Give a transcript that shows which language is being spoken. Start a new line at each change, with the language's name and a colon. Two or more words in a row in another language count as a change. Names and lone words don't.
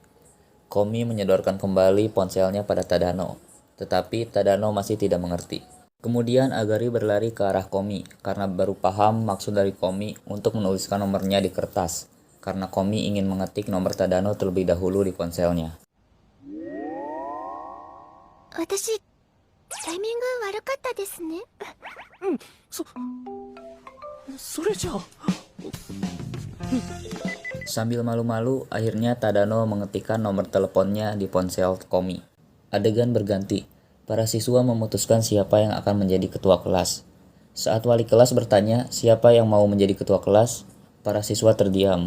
Indonesian: Komi menyodorkan kembali ponselnya pada Tadano, tetapi Tadano masih tidak mengerti. Kemudian Agari berlari ke arah Komi karena baru paham maksud dari Komi untuk menuliskan nomornya di kertas, karena Komi ingin mengetik nomor Tadano terlebih dahulu di ponselnya.
Japanese: 私、タイミング悪かったですね。それじゃあ
Indonesian: Sambil malu-malu, akhirnya Tadano mengetikkan nomor teleponnya di ponsel Komi. Adegan berganti. Para siswa memutuskan siapa yang akan menjadi ketua kelas. Saat wali kelas bertanya siapa yang mau menjadi ketua kelas, para siswa terdiam.